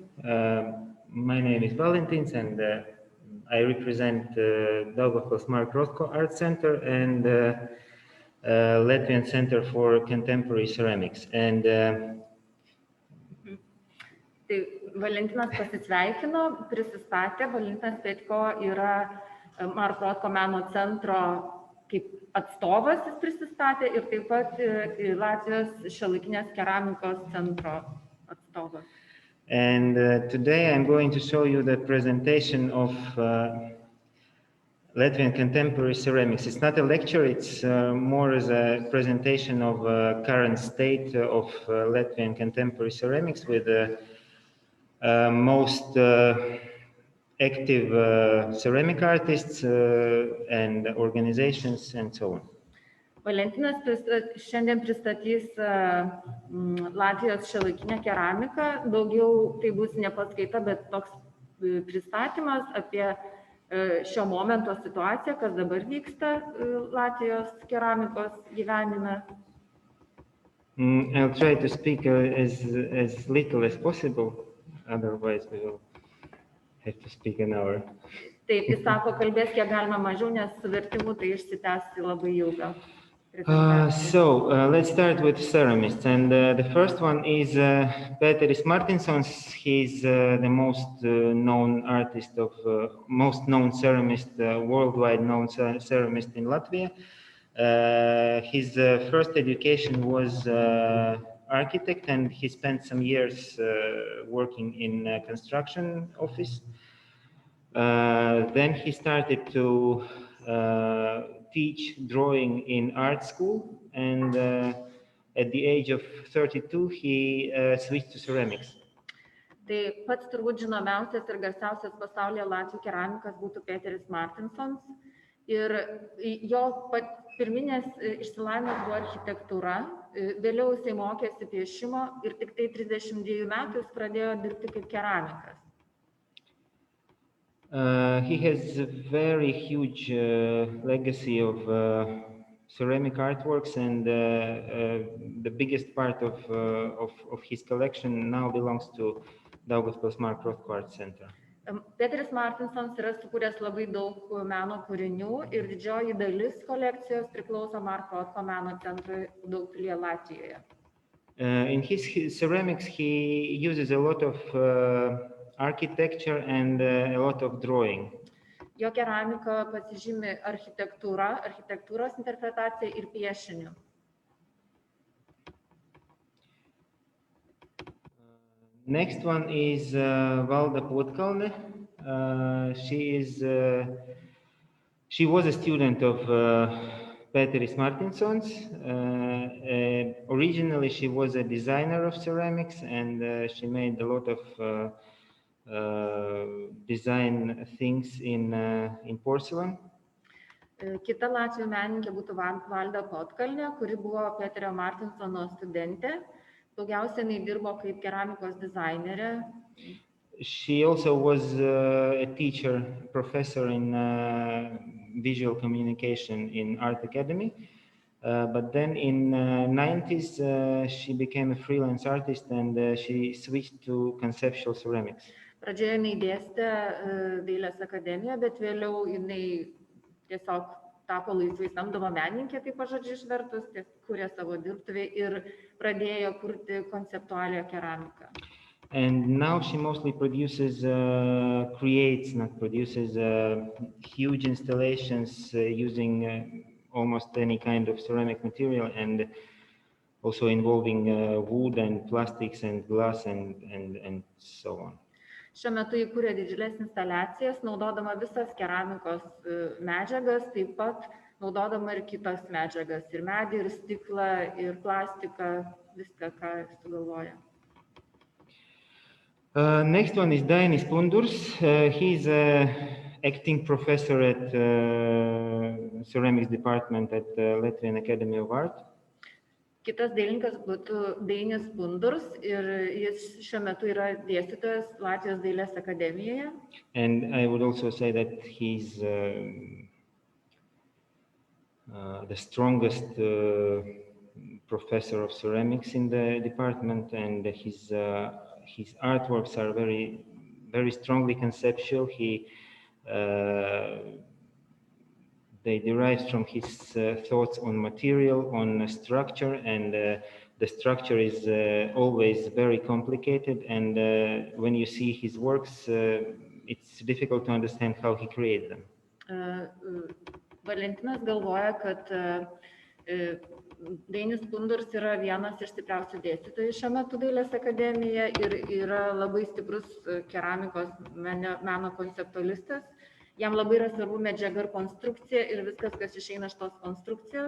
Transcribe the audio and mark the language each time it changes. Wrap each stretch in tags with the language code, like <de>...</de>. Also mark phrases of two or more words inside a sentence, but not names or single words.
<en>My name is Valentīns, and I represent Daugpilio Marko Rothko Art Center and Latvian Center for Contemporary Ceramics. And</en> <lt>Valentinas pasisveikino, prisistatė. Valentinas Petjko yra Marko Rothko meno centro kaip atstovas, jis prisistatė, ir taip pat Latvijos šiuolaikinės keramikos centro atstovas.</lt> <en>And today I'm going to show you the presentation of Latvian Contemporary Ceramics. It's not a lecture, it's more as a presentation of current state of Latvian Contemporary Ceramics with the most active ceramic artists and organizations and so on.</en> <lt>Valentinas šiandien pristatys Latvijos šiuolaikinę keramiką. Daugiau tai bus ne paskaita, bet toks pristatymas apie šio momento situaciją, kas dabar vyksta Latvijos keramikos gyvenime.</lt> <en>I'll try to speak as little as possible, otherwise we will have to speak an hour.</en> <lt>Taip, jis sako, kalbės kiek galima mažiau, nes su vertimu tai išsitęs labai ilgą.</lt> <en>Let's start with ceramists, and the first one is Pēteris Martinsons. He's the most known artist of most known ceramist, worldwide known ceramist in Latvia. His first education was architect, and he spent some years working in a construction office. Then he started to teach drawing in art school, and at the age of 32 he switched to ceramics.</en> <lt>Tai pats turbūt žinomiausias ir garsiausias pasaulyje latvių keramikas būtų Pēteris Martinsons, ir jo pirminės išsilavinimas buvo architektūra, vėliau jisai mokėsi piešimo ir tik tai 32 metų jis pradėjo dirbti kaip keramikas.</lt> <en>He has a very huge legacy of ceramic artworks, and the biggest part of his collection now belongs to Daugpilio Marko Rothko Art Center.</en> <lt>Pēteris Martinsons yra sukūręs labai daug meno kūrinių ir didžioji dalis kolekcijos priklauso Marko Rothko meno centrui Daugpilio Latvijoje.</lt> <en>In his ceramics he uses a lot of architecture and a lot of drawing.</en> <lt>Jo keramika pasižymi architektūros interpretacija ir piešiniu.</lt> <en>Next one is Valda Potkalne. She was a student of Pēteris Martinsons. Originally she was a designer of ceramics, and she made a lot of design things in porcelain.</en> <lt>Kita latvių menininkė būtų Valda Potkalne, kuri buvo Pēterio Martinsono studentė. Daugiausiai jinai dirbo kaip keramikos dizainerė.</lt> <en>She also was a teacher, professor in visual communication in Art Academy. But then in 90s she became a freelance artist, and she switched to conceptual ceramics.</en> <lt>Pradžioje jinai dėstė dailės akademijoje, bet vėliau jinai tiesiog tapo laisvai samdoma menininkė, kaip pažodžiu išvertus, kūrė savo dirbtuvę ir pradėjo kurti konceptualią keramiką.</lt> <en>And now she mostly produces, huge installations using almost any kind of ceramic material and also involving wood and plastics and glass and so on.</en> <lt>Šiuo metu įkūrė didžiulės instaliacijas, naudodama visas keramikos medžiagas, taip pat naudodama ir kitas medžiagas, ir medį, ir stiklą, ir plastiką, viską, ką sugalvoja.</lt> <en>Next one is Dainis Pundurs. He's acting professor at ceramics department at Latvian Academy of Art.</en> <lt>Kitas dailininkas būtų Dainis Pundurs ir jis šiuo metu yra dėstytojas Latvijos dailės akademijoje.</lt> <en>And I would also say that he's the strongest professor of ceramics in the department, and his artworks are very, very strongly conceptual. They derive from his thoughts on material, on structure, and the structure is always very complicated. And when you see his works, it's difficult to understand how he created them.</en> <lt>Valentinas galvoja, kad Dainis Pundurs yra vienas iš stipriausių dėstytojų šiuo metu dailės akademijoje ir yra labai stiprus keramikos meno konceptualistas. Jam labai yra svarbu medžiaga ir konstrukcija ir viskas, kas išeina iš tos konstrukcijos.</lt>